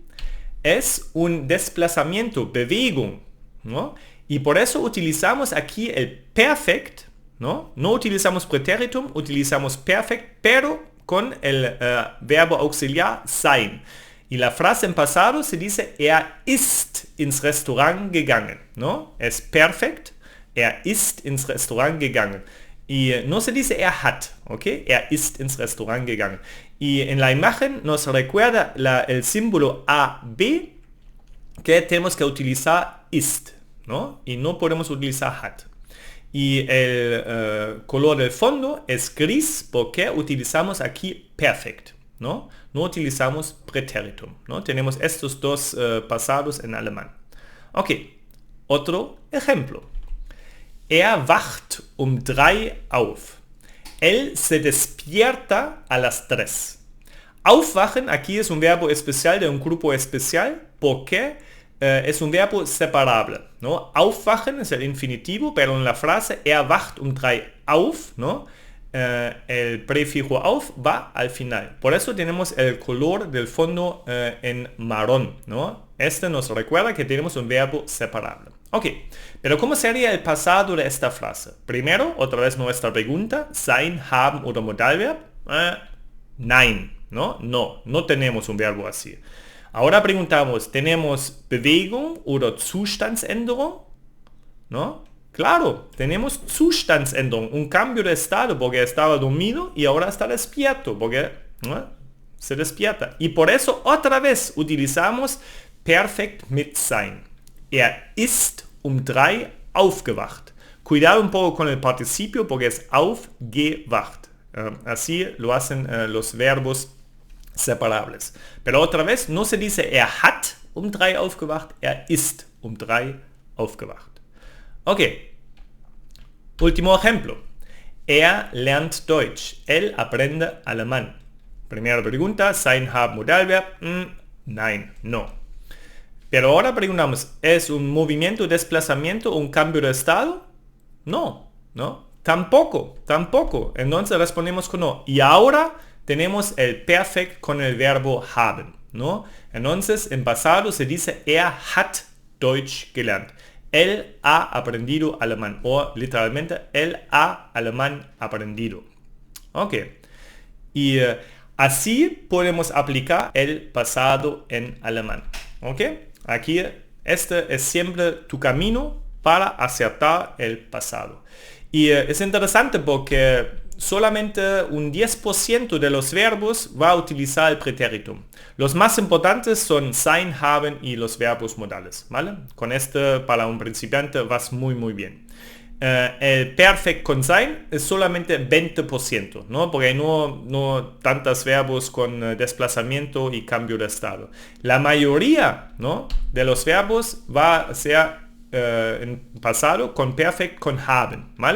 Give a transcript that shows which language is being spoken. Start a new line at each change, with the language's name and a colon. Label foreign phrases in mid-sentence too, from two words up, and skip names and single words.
Spanish: Es un desplazamiento, Bewegung, ¿no? Y por eso utilizamos aquí el perfect, ¿no? No utilizamos pretéritum, utilizamos perfect, pero con el verbo auxiliar sein. Y la frase en pasado se dice,
German: ist ins Restaurant gegangen, ¿no?
Spanish: Es perfect,
German: ist ins Restaurant gegangen.
Spanish: Y no se dice hat, ¿ok?
German: Ist ins Restaurant gegangen.
Spanish: Y en la imagen nos recuerda el símbolo AB que tenemos que utilizar ist, ¿no? Y no podemos utilizar hat. Y el color del fondo es gris porque utilizamos aquí perfect, ¿no? No utilizamos pretéritum, ¿no? Tenemos estos dos pasados en alemán. Ok, otro ejemplo.
German: Wacht 3 auf.
Spanish: Él se despierta a las 3. Aufwachen aquí es un verbo especial de un grupo especial porque es un verbo separable, ¿no? Aufwachen es el infinitivo, pero en la frase
German: wacht 3 auf,
Spanish: ¿no? El prefijo auf va al final. Por eso tenemos el color del fondo en marrón, ¿no? Este nos recuerda que tenemos un verbo separable. Ok, pero ¿cómo sería el pasado de esta frase? Primero, otra vez nuestra pregunta,
German: sein, haben oder Modalverb. Nein,
Spanish: ¿no? No tenemos un verbo así. Ahora preguntamos, ¿tenemos
German: Bewegung oder Zustandsänderung?
Spanish: ¿No? Claro, tenemos Zustandsänderung, un cambio de estado porque estaba dormido y ahora está despierto porque se despierta. Y por eso otra vez utilizamos
German: perfekt mit sein. Ist 3 aufgewacht.
Spanish: Cuidado un poco con el participio porque es aufgewacht. Así lo hacen los verbos separables. Pero otra vez no se dice
German: hat 3 aufgewacht, ist 3 aufgewacht.
Spanish: Ok. Último ejemplo.
German: Lernt Deutsch.
Spanish: Él aprende alemán. Primera pregunta,
German: sein, haben, Modalverb. Nein,
Spanish: no. Pero ahora preguntamos, ¿es un movimiento, desplazamiento o un cambio de estado? No, ¿no? Tampoco. Entonces respondemos con no. Y ahora tenemos el perfect con el verbo haben, ¿no? Entonces en pasado se dice,
German: hat Deutsch gelernt.
Spanish: Él ha aprendido alemán. O literalmente, él ha alemán aprendido. Ok. Y así podemos aplicar el pasado en alemán. Ok. Aquí este es siempre tu camino para acertar el pasado. Y es interesante porque solamente un 10% de los verbos va a utilizar el pretéritum. Los más importantes son
German: sein, haben
Spanish: y los verbos modales, ¿vale? Con este para un principiante vas muy bien. El perfect con sein es solamente 20%, ¿no? Porque no tantos verbos con desplazamiento y cambio de estado. La mayoría, ¿no?, de los verbos va a ser en pasado con perfect con haben, ¿vale?